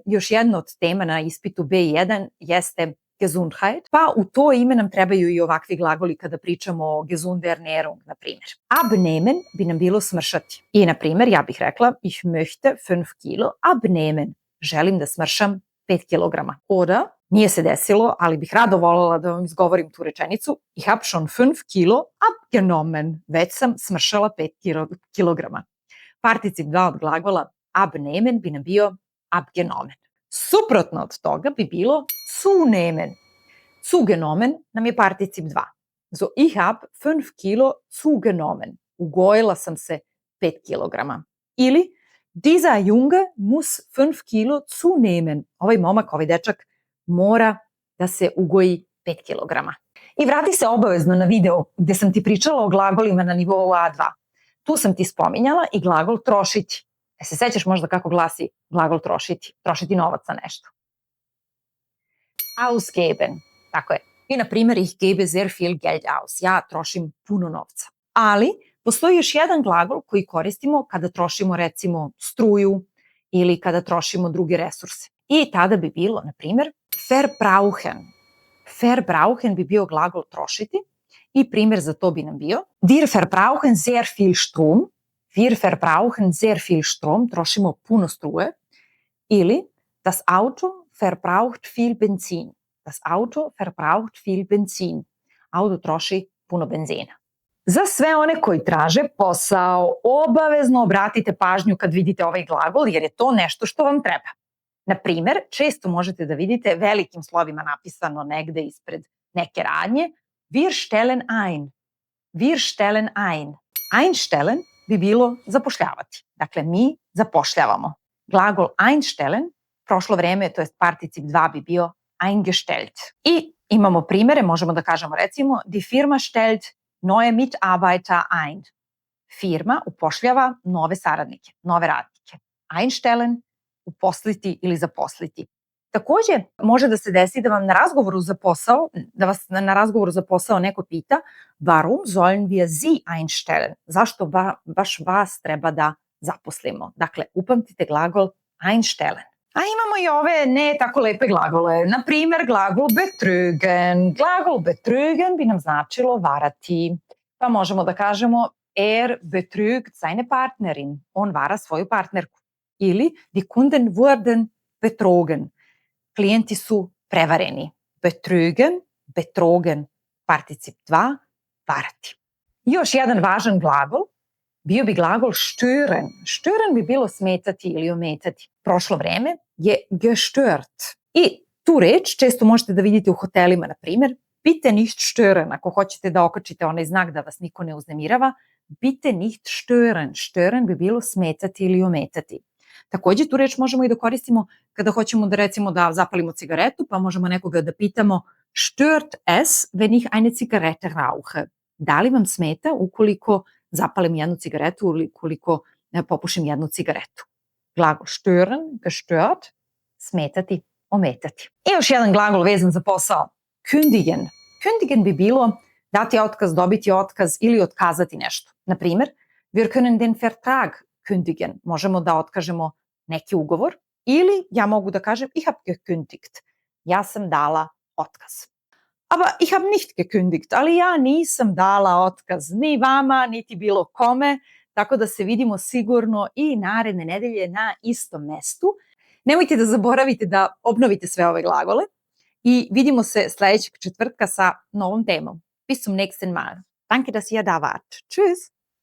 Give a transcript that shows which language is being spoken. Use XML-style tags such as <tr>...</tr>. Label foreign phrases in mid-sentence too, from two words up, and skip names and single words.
<sr>Još jedna od tema na ispitu B1 jeste Gesundheit, pa u to ime nam trebaju i ovakvi glagoli kada pričamo o</sr> <de>gesunde Ernährung,</de> <sr>na primjer. Abnehmen bi nam bilo smršati. I, na primjer, ja bih rekla,</sr> <de>ich möchte 5 kilo abnehmen.</de> <sr>Želim da smršam 5 kilograma. Oder, nije se desilo, ali bih rado voljela da vam izgovorim tu rečenicu,</sr> <de>ich hab schon 5 kilo abgenommen.</de> <sr>Već sam smršala 5 kilograma. Particip 2 od glagola abnehmen bi nam bio abgenommen. Suprotno od toga bi bilo zunehmen. Zugenommen nam je particip 2.</sr> <de>So, ich hab 5 kilo zugenommen.</de> <sr>Ugojila sam se 5 kilograma. Ili,</sr> <de>dieser Junge muss 5 kilo zunehmen.</de> <sr>Ovaj momak, ovaj dečak mora da se ugoji 5 kilograma. I vrati se obavezno na video gde sam ti pričala o glagolima na nivou A2. Tu sam ti spominjala i glagol trošiti. Se sećaš možda kako glasi glagol trošiti? Trošiti novac na nešto. Ausgeben. Tako je. I na primjer,</sr> <de>ich gebe sehr viel Geld aus.</de> <sr>Ja trošim puno novca. Ali postoji još jedan glagol koji koristimo kada trošimo recimo struju ili kada trošimo druge resurse. I tada bi bilo, na primjer, verbrauchen. Verbrauchen bi bio glagol trošiti i primjer za to bi nam bio</sr> <de>wir verbrauchen sehr viel Strom. Wir verbrauchen sehr viel Strom.</de> <sr>Trošimo puno struje.</sr> <de>Ili das Auto verbraucht viel Benzin. Das Auto verbraucht viel Benzin.</de> <sr>Auto troši puno benzina. Za sve one koji traže posao, obavezno obratite pažnju kad vidite ovaj glagol, jer je to nešto što vam treba. Na primer, često možete da vidite velikim slovima napisano negde ispred neke radnje</sr> <de>wir stellen ein. Wir stellen ein. Einstellen</de> <sr>bi bilo zapošljavati. Dakle, mi zapošljavamo. Glagol einstellen, prošlo vreme, to je particip 2 bi bio eingestellt. I imamo primere, možemo da kažemo recimo</sr> <de>die Firma stellt neue Mitarbeiter ein.</de> <sr>Firma upošljava nove saradnike, nove radnike. Einstellen, uposliti ili zaposliti. Takođe, može da se desi da vam na razgovoru za posao, da vas na razgovoru za posao neko pita</sr> <de>warum sollen wir Sie einstellen?</de> <sr>Zašto baš vas treba da zaposlimo? Dakle, upamtite glagol einstellen. A imamo i ove ne tako lepe glagole. Na primer, glagol betrügen. Glagol betrügen bi nam značilo varati. Pa možemo da kažemo</sr> <de>betrügt seine Partnerin.</de> <sr>On vara svoju partnerku. Ili</sr> <de>die Kunden wurden betrogen.</de> <sr>Klijenti su prevareni.</sr> <de>Betrügen, betrogen.</de> <sr>Particip 2, varati. Još jedan važan glagol bio bi glagol stören. Stören bi bilo smetati ili ometati. Prošlo vreme je gestört. I tu reč često možete da vidite u hotelima, na primjer,</sr> <de>bitte nicht stören.</de> <sr>Ako hoćete da okačite onaj znak da vas niko ne uznemirava,</sr> <de>bitte nicht stören.</de> <sr>Stören bi bilo smetati ili ometati. Takođe, tu reč možemo i da koristimo kada hoćemo da recimo da zapalimo cigaretu, pa možemo nekoga da pitamo</sr> <de>stört es, wenn ich eine Zigarette rauche?</de> <sr>Da li vam smeta ukoliko zapalim jednu cigaretu ili ukoliko popušim jednu cigaretu? Glagol</sr> <de>stören, gestört,</de> <sr>smetati, ometati. I još jedan glagol vezan za posao. Kündigen. Kündigen bi bilo dati otkaz, dobiti otkaz ili otkazati nešto. Na primer,</sr> <de>wir können den Vertrag kündigen.</de> <sr>Možemo da otkažemo neki ugovor ili ja mogu da kažem</sr> <de>ich habe gekündigt.</de> <sr>Ja sam dala otkaz.</sr> <de>Aber ich habe nicht gekündigt,</de> <sr>ali ja nisam dala otkaz ni vama, niti bilo kome, tako da se vidimo sigurno i naredne nedelje na istom mestu. Nemojte da zaboravite da obnovite sve ove glagole i vidimo se sledećeg četvrtka sa novom temom.</sr> <de>Bis zum nächsten Mal. Danke, dass ihr da wart. Tschüss!</de>